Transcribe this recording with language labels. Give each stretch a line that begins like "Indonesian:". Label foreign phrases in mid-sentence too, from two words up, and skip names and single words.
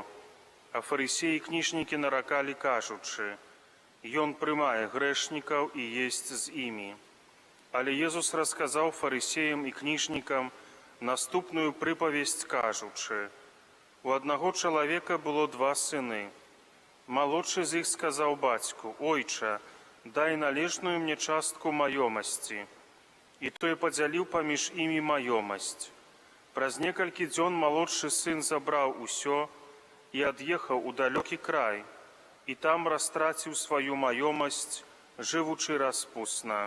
Ukrainian: А фарисеї і книжники наракали, кажучи: «Ён приймає грешників і єсть з іми». Але Єсус розказав фарисеям і книжникам наступную приповесть, кажучи: «У одного чоловіка було два сини. Молодший з їх сказав батьку:
Belarusian: Ойче, дай належную мне частку маёмасці. І той подзяліў паміж імі маёмасць. Праз некалькі дзён малодшы сын забраў усё і ад'ехаў у далёкі край, і там растраціў сваю маёмасць, жывучы распусна.